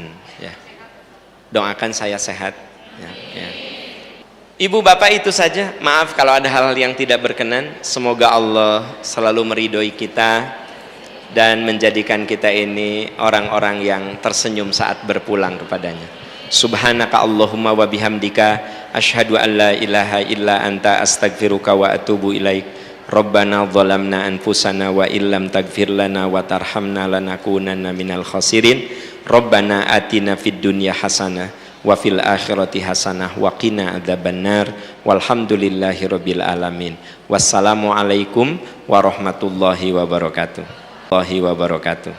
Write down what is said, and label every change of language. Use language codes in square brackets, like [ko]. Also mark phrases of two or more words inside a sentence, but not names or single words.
[id] Ya. Doakan saya sehat. Ya, ya. Ibu bapak itu saja. Maaf kalau ada hal yang tidak berkenan. Semoga Allah selalu meridhoi kita dan menjadikan kita ini orang-orang yang tersenyum saat berpulang kepadanya. [ar] سبحانك اللهم وبحمدك أشهد أن لا إله إلا أنت أستغفرك وأتوب إليك. ربنا ظلمنا أنفسنا وإن لم تغفر لنا وترحمنا لنكونن من الخاسرين. ربنا آتنا في الدنيا حسنة وفي الآخرة حسنة وقنا عذاب النار. والحمد لله رب العالمين. والسلام عليكم ورحمة الله وبركاته.